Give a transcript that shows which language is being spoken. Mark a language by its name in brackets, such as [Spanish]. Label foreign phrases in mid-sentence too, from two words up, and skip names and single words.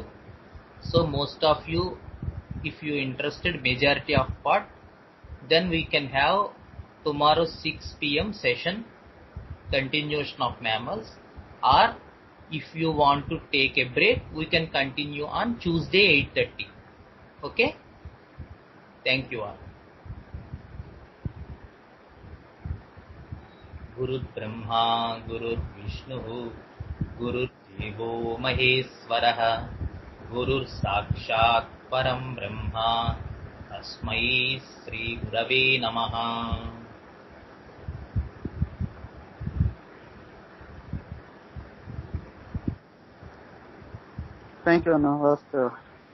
[English] So most of you, if you interested, majority of part, then we can have tomorrow 6 p.m. session, continuation of mammals. Or if you want to take a break, we can continue on Tuesday 8:30. Okay? Thank you all. [Sanskrit] गुरुर्ब्रह्मा गुरुर्विष्णुः गुरुर्देवो महेश्वरः गुरुर्साक्षात् परं ब्रह्मा तस्मै श्री गुरवे नमः. [English] thank you అన్న.